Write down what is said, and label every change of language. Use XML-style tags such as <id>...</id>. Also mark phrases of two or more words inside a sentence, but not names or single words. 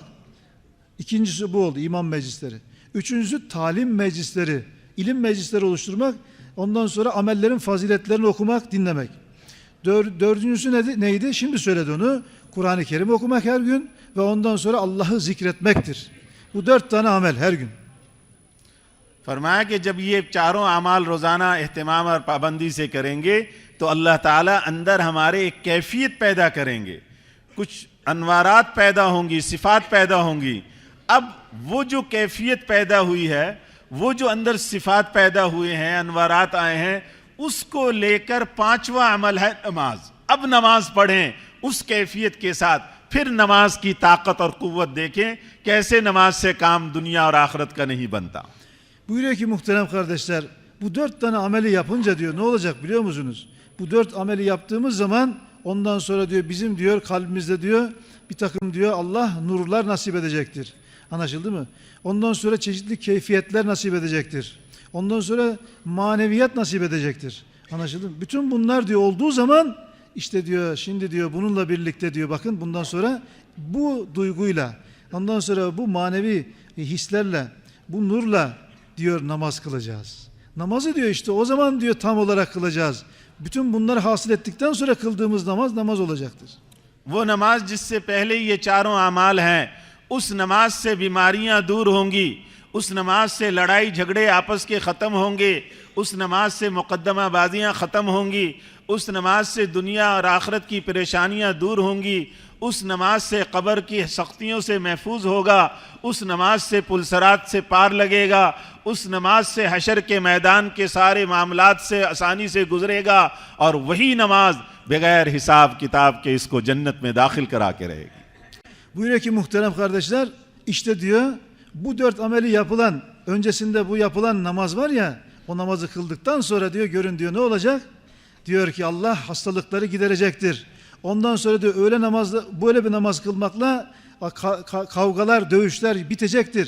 <tr>İkincisi bu oldu, iman meclisleri. Üçüncüsü talim meclisleri, ilim meclisleri oluşturmak. Ondan sonra amellerin faziletlerini okumak, dinlemek. Dördüncüsü neydi? Şimdi söyledi onu. Kur'an-ı Kerim okumak her gün ve ondan sonra Allah'ı zikretmektir. Bu 4 tane amel her gün.</tr> <hi>फरमाया कि जब ये चारों अमाल रोजाना एहतमाम और पाबंदी से करेंगे तो अल्लाह ताला अंदर हमारे एक कैफियत पैदा करेंगे, कुछ अनवारात पैदा होंगी, सिफात पैदा होंगी. अब वो जो कैफियत पैदा हुई है, वो जो अंदर सिफात पैदा हुए हैं, अनवारात आए हैं, उसको लेकर 5वां अमल है नमाज. अब नमाज पढ़ें उस कैफियत के साथ, फिर नमाज की ताकत और कुव्वत देखें कैसे नमाज से काम दुनिया और आखिरत का नहीं बनता.</hi> <tr>Buyuruyor ki muhterem kardeşler bu 4 tane ameli yapınca diyor ne olacak biliyor musunuz? Bu 4 ameli yaptığımız zaman ondan sonra diyor bizim diyor kalbimizde diyor bir takım diyor Allah nurlar nasip edecektir. Anlaşıldı mı? Ondan sonra çeşitli keyfiyetler nasip edecektir. Ondan sonra maneviyat nasip edecektir. Anlaşıldı mı? Bütün bunlar diyor olduğu zaman işte diyor şimdi diyor bununla birlikte diyor bakın bundan sonra bu duyguyla ondan sonra bu manevi hislerle bu nurla diyor namaz kılacağız. Namazı diyor işte o zaman diyor tam olarak kılacağız. Bütün bunları hasıl ettikten sonra kıldığımız namaz olacaktır.</tr> <hi>वो नमाज जिससे पहले ये चारों अमाल हैं, उस नमाज से बीमारियां दूर होंगी, उस नमाज से लड़ाई झगड़े आपस के ख़त्म होंगे, उस नमाज से मुकद्दमाबाजियां ख़त्म होंगी, उस नमाज से दुनिया और आखिरत की परेशानियां दूर होंगी, उस नमाज से कब्र की सख्तियों से महफूज होगा, उस नमाज से पुलसरात से पार लगेगा, उस नमाज से हशर के मैदान के सारे मामलात से आसानी से गुजरेगा और वही नमाज बगैर हिसाब किताब के इसको जन्नत में दाखिल करा के रहेगी.</hi> <tr>Buyuruyor ki muhterem kardeşler işte diyor bu 4 ameli yapılan öncesinde bu yapılan namaz var ya o namazı kıldıktan sonra diyor görün diyor ne olacak? Diyor ki Allah hastalıkları giderecektir. Ondan sonra diyor öyle namazda böyle bir namaz kılmakla kavgalar, dövüşler bitecektir.</tr>